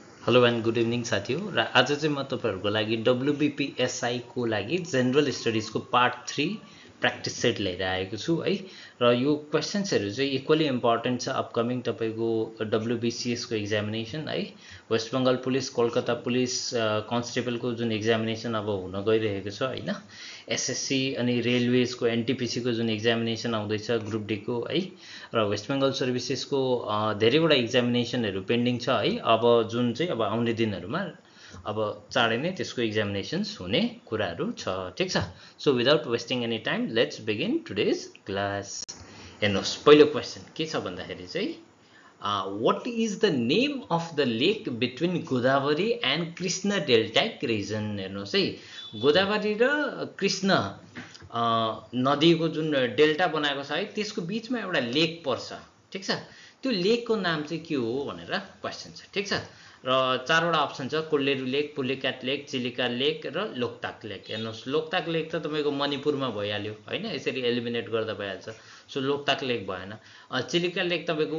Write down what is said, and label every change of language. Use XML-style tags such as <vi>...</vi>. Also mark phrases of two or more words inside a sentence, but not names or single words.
<en>hello and good evening</en> <ne>साथीहरु र आज चाहिँ म तपाईहरुको लागि WBPSI को लागि</ne> <en>general studies</en> <ne>को</ne> <en>part 3 practice set</en> <ne>लिएर आएको छु है र यो क्वेशन्सहरु चाहिँ</ne> <en>equally important</en> <ne>छ अपकमिङ तपाईको WBCS को एक्जामिनेसन है वेस्ट बंगाल पुलिस कोलकाता पुलिस कन्स्टेबल को जुन एक्जामिनेसन अब हुन गइरहेको छ हैन एसएससी अनि रेलवेज को एनटीपीसी को जुन एक्जामिनेसन आउँदैछ ग्रुप डी को है र वेस्ट बंगाल सर्भिसेस को धेरैवटा एक्जामिनेसनहरु पेन्डिङ छ है अब जुन चाहिँ अब आउने दिनहरुमा अब चाँडै नै त्यसको एक्जामिनेसन्स हुने कुराहरु छ ठीक छ</ne> <en>so without wasting any time let's begin today's class</en> <ne>हेर्नुस् पहिलो क्वेशन के छ भन्दाखेरि चाहिँ</ne> <en>what is the name of the lake between Godavari and Krishna deltaic region</en> <ne>हेर्नुस् है गोदावरी र कृष्ण नदीको जुन डेल्टा बनाएको छ है त्यसको बीचमा एउटा लेक पर्छ ठीक छ त्यो लेकको नाम चाहिँ के हो भनेर क्वेशन छ ठीक छ र चारवटा अप्सन छ कोल्लेरु लेक पुलिकाट लेक चिलिका लेक र लोकताक लेक हेर्नुस् लोकताक लेक त तपाईको मणिपुरमा भइहाल्यो हैन यसरी एलिमिनेट गर्दा भइहाल्छ सो लोकताक लेक भएन चिलिका लेक तपाईको</ne>